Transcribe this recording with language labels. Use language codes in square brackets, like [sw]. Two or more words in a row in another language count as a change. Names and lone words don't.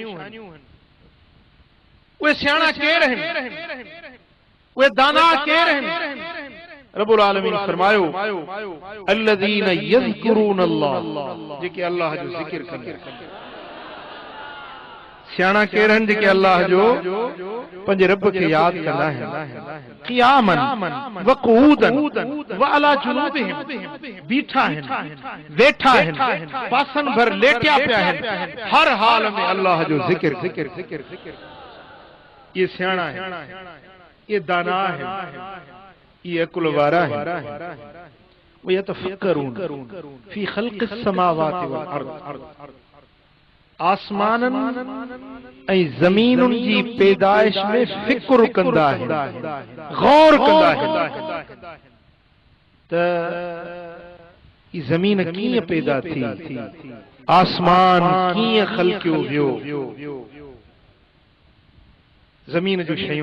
[sd] उहे सियाणा केर आहिनि, उहे दाना केर आहिनि? रब्बुल आलमीन फरमायो [ar] الذين يذكرون الله, [sd] जेके अल्लाह जो ज़िक्र कंदा। सियाणा केर आहिनि? जेके अल्लाह जो पंहिंजे रब खे यादि कंदा आहिनि, [ar] قياما وقعودا وعلى جنوبهم, [sd] बीठा आहिनि, वेठा आहिनि, पासन भर लेटिया पिया आहिनि, हर हाल में अल्लाह जो ज़िक्र। [ur] یہ سیاݨا ہے، یہ دانا ہے، یہ عقل وارا ہے. [ar] ويتفكرون في خلق السماوات والأرض, [sd] आसमानन ऐं ज़मीनुनि जी पैदाइश में फिक्र कंदा आहिनि, गौर कंदा आहिनि त ई ज़मीन कीअं पैदा थी, आसमान कीअं ख़ल्क़ियो वियो, ज़मीन जूं शयूं।